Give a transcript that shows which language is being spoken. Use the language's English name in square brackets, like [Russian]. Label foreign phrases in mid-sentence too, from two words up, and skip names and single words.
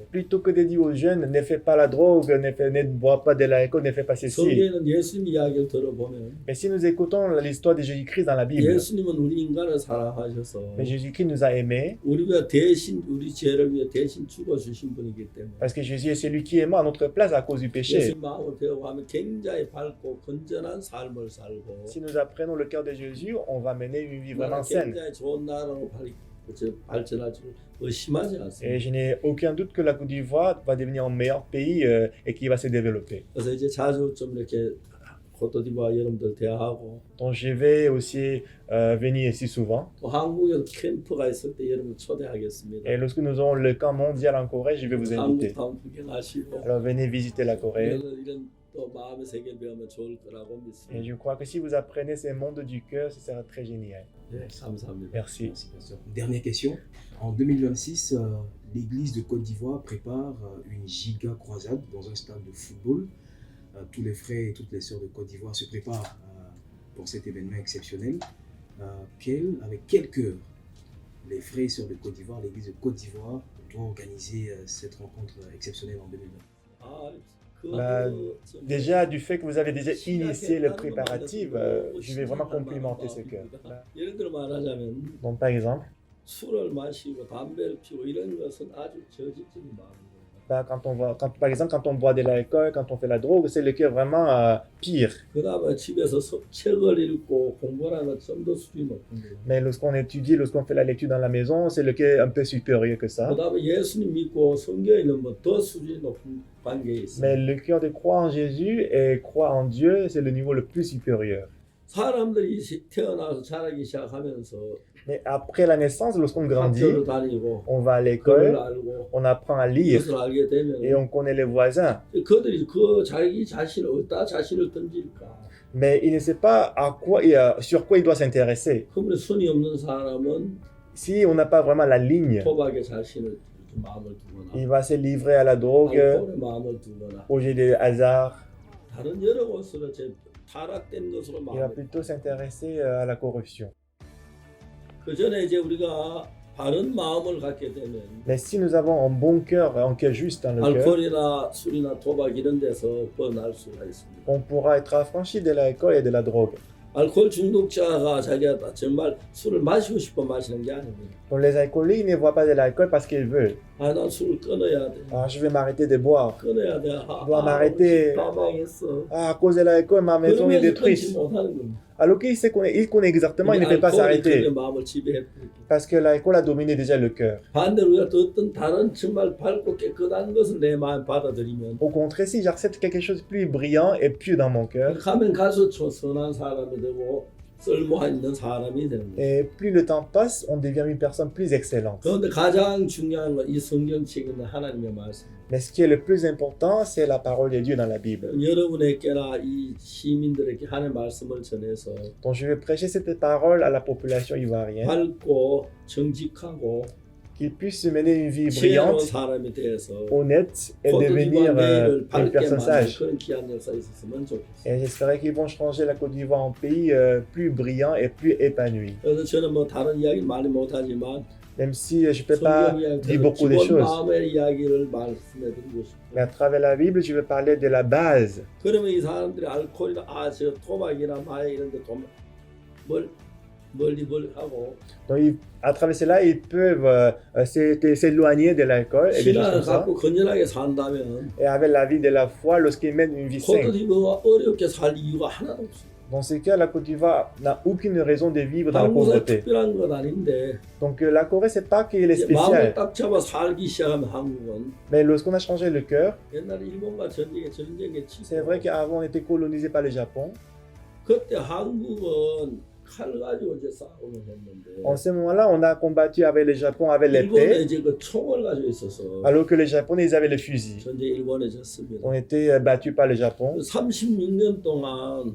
[French] Plutôt que de dire aux jeunes, ne fais pas la drogue, ne bois pas de l'alcool, ne fais pas ceci. [Korean] 성경에는 예수님 이야기를 들어보면 [French] Mais si nous écoutons l'histoire de Jésus-Christ dans la Bible, [Korean] 예수님은 우리 인간을 사랑하셔서 [French] mais Jésus-Christ nous a aimés, [Korean] 우리가 대신 우리 죄를 위해 대신 죽어 주신 분이기 때문에 [French] parce que Jésus est celui qui est mort à notre place à cause du péché. [Korean] 예수님 마음을 배워가면 굉장히 밝고 건전한 삶을 살고 [French] Si nous apprenons le cœur de Jésus, on va mener une vie vraiment saine. [Korean] 굉장히 좋은 나라로 발전할 줄 의심하지 않습니다. [French] Et je n'ai aucun doute que la Côte d'Ivoire va devenir un meilleur pays et qui va se développer. [Korean] 그래서 이제 자주 좀 이렇게 코트디부아 여러분들 대화하고 [French] Donc je vais aussi venir ici souvent. [Korean] 또 한국에 캠프가 있을 때 여러분 초대하겠습니다. [French] Et lorsque nous aurons le camp mondial en Corée, je vais vous inviter. [Korean] 한국 구경하시고 [French] Alors venez visiter la Corée. [Korean] 이런 또 마음의 세계를 배우면 좋을 거라고 [French] Et [Korean] 믿습니다. [French] je crois que si vous apprenez ces mondes du cœur, ce sera très génial. [Korean] 네, 감사합니다. [French] Merci. Merci, Pasteur. Dernière question. En 2026, l'Église de Côte d'Ivoire prépare une giga croisade dans un stade de football. Tous les frères et toutes les sœurs de Côte d'Ivoire se préparent pour cet événement exceptionnel. Avec quel cœur les frères et sœurs de Côte d'Ivoire, l'Église de Côte d'Ivoire, doit organiser cette rencontre exceptionnelle en 2020? [Korean] 아, [French] Bah, déjà, du fait que vous avez déjà initié le préparatif, je vais vraiment complimenter ce cœur. [Korean] 예를 들어 말하자면 [French] Donc, par exemple, [Korean] 술을 마시고 담배를 피우고 이런 것은 아주 저질적인 마음이에요. [French] bah, par exemple, quand on boit de l'alcool, quand on fait la drogue, c'est le cœur vraiment pire. [Korean] 그다음에 집에서 책을 읽고 공부를 하는 좀 더 수준이 높은 거예요. [French] Mais lorsqu'on étudie, lorsqu'on fait la lecture dans la maison, c'est le cœur un peu supérieur que ça. [Korean] 그다음에 예수님 믿고 성경에 있는 뭐 더 수준이 높은 관계에 있어요. [French] Mais le cœur de croire en Jésus et croire en Dieu, c'est le niveau le plus supérieur. [Korean] 사람들이 태어나서 자라기 시작하면서 [French] Mais après la naissance, lorsqu'on grandit, [Korean] 학교를 다니고 [French] on va à [Korean] 글을 [French] l'école, [Korean] 알고 [French] on apprend à lire [Korean] 이것을 알게 되면 [French] et on connaît les voisins. [Korean] 그들이 그 자기 자신을 어디다 자신을 던질까? [French] Mais il ne sait pas sur quoi il doit s'intéresser. [Korean] 그러면 손이 없는 사람은 [French] Si on n'a pas vraiment la ligne, [Korean] 도박에 자신을 마음을 두거나 [French] il va se livrer à la drogue, [Korean] 알코올에 마음을 두거나 [French] au jeu des hasards. [Korean] 다른 여러 곳으로 타락된 것으로 [French] Il va [Korean] 마음을. [French] plutôt s'intéresser à la corruption. [Korean] 그 전에 이제 우리가 바른 마음을 갖게 되면 [French] Mais si nous avons un bon cœur, un cœur juste dans le cœur, [Korean] 알코올이나 술이나 도박 이런 데서 벗어날 수가 있습니다. [French] on pourra être affranchi de l'alcool et de la drogue. [Korean] 알코올 중독자가 자기가 정말 술을 마시고 싶어 마시는 게 아닙니다. [French] Donc les alcooliques ne boivent pas de l'alcool parce qu'ils veulent. [Korean] 아, 난 술을 끊어야 돼. [French] Alors je vais m'arrêter de boire. [Korean] 끊어야 돼. 아, [French] dois m'arrêter. [Korean] 다 망했어. [French] Ah, à cause de l'alcool, ma maison est [Korean] 그러면서 끊지 [French] détruite. [Korean] 못하는 겁니다. [French] Alors qu'il sait il connaît exactement, il ne peut pas s'arrêter. [Korean] 그의 마음을 지배했고 [French] Parce que l'alcool a dominé déjà le cœur. [Korean] 반대로 우리가 또 어떤 다른 정말 밝고 깨끗한 것을 내 마음에 받아들이면 [French] Au contraire, si j'accepte quelque chose de plus brillant et plus dans mon cœur, [Korean] 가면 갈수록 선한 사람이 되고 쓸모 있는 사람이 되는 거예요. [French] et plus le temps passe, on devient une personne plus excellente. [Korean] 그런데 가장 중요한 건 이 성경책에 있는 하나님의 말씀. [French] Mais ce qui est le plus important, c'est la parole de Dieu dans la Bible. [Korean] 여러분에게나 이 시민들에게 하나님의 말씀을 전해서 [French] Donc je vais prêcher cette parole à la population ivoirienne, [Korean] 밝고 정직하고 [French] qu'ils puissent mener une vie [Korean] 지혜로운 [French] brillante, [Korean] 사람이 되어서 [French] honnête et devenir [Korean] 내일을 [French] une [Korean] 밝게 [French] personne [Korean] 만드는 [French] sage. [Korean] 그런 귀한 역사 있었으면 좋겠어요. [French] Et j'espérais qu'ils vont changer la Côte d'Ivoire en pays plus brillant et plus épanoui. [Korean] 그래서 저는 뭐 다른 이야기 많이 못하지만 [French] Même si je ne peux pas [Korean] 성경 [French] dire [Korean] 이야기는 [French] beaucoup de [Korean] 기본 [French] choses. [Korean] 마음의 이야기를 말씀해드리고 [French] Mais à [Korean] 싶어요. [French] travers la Bible, je vais parler de la base. [Korean] 그러면 이 사람들이 알코올이나 저 토막이나 마약 이런 데 멀리 하고 [French] Donc, à travers cela, ils peuvent s'éloigner de l'alcool et des choses [Korean] 신앙을 [French] comme ça. [Korean] 갖고 건전하게 산다면 [French] Et avec la vie de la foi, lorsqu'ils mènent une vie saine. [Korean] 코트디부가 어렵게 살 이유가 하나도 없어요. [French] Dans ce cas, la Côte d'Ivoire n'a aucune raison de vivre dans la [Korean] 한국은 [French] pauvreté. [Korean] 특별한 건 아닌데 [French] Donc, la Corée, c'est pas qu'elle est [Korean] 이제 마음을 [French] spéciale. [Korean] 딱 잡아 살기 시작하면 한국은 [French] Mais lorsqu'on a changé le cœur, [Korean] 옛날에 일본과 전쟁에 [French] c'est vrai qu'avant, on était colonisé par le Japon. [Korean] 그때 한국은 칼 가지고 이제 싸움을 했는데 [French] En ce moment-là, on a combattu avec le Japon avec [Korean] 일본에 [French] l'épée, [Korean] 이제 그 총을 가지고 있어서 [French] alors que les Japonais, ils avaient le fusil. [Korean] 전쟁 일본에 졌습니다. [French] On était battus par le Japon. [Korean] 36년 동안